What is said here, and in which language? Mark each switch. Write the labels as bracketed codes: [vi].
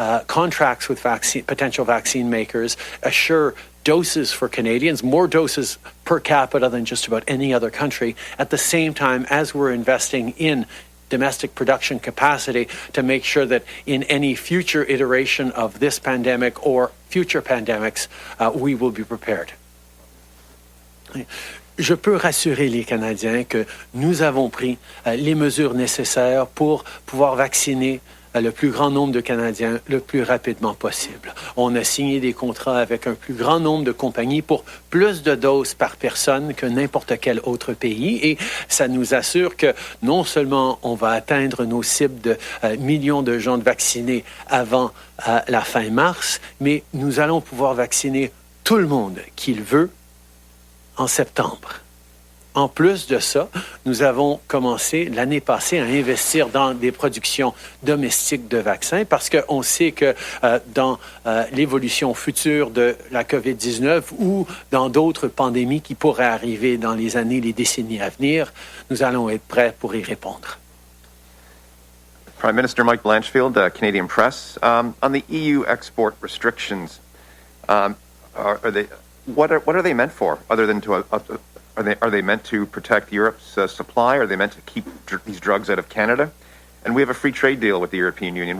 [en] contracts with potential vaccine makers, assure doses for Canadians, more doses per capita than just about any other country, at the same time as we're investing in domestic production capacity to make sure that in any future iteration of this pandemic or future pandemics, we will be prepared. [fr] Je peux rassurer les Canadiens que nous avons pris les mesures nécessaires pour pouvoir vacciner le plus grand nombre de Canadiens le plus rapidement possible. On a signé des contrats avec un plus grand nombre de compagnies pour plus de doses par personne que n'importe quel autre pays et ça nous assure que non seulement on va atteindre nos cibles de millions de gens vaccinés avant la fin mars, mais nous allons pouvoir vacciner tout le monde qu'il veut en septembre. En plus de ça, nous avons commencé l'année passée à investir dans des productions domestiques de vaccins parce qu'on sait que dans l'évolution future de la COVID-19 ou dans d'autres pandémies qui pourraient arriver dans les années, les décennies à venir, nous allons être prêts pour y répondre. [en] Prime Minister Mike Blanchfield, Canadian Press. On the EU export restrictions, what are they meant for, other than to are they meant to protect Europe's supply? Are they meant to keep these drugs out of Canada? And we have a free trade deal with the European Union.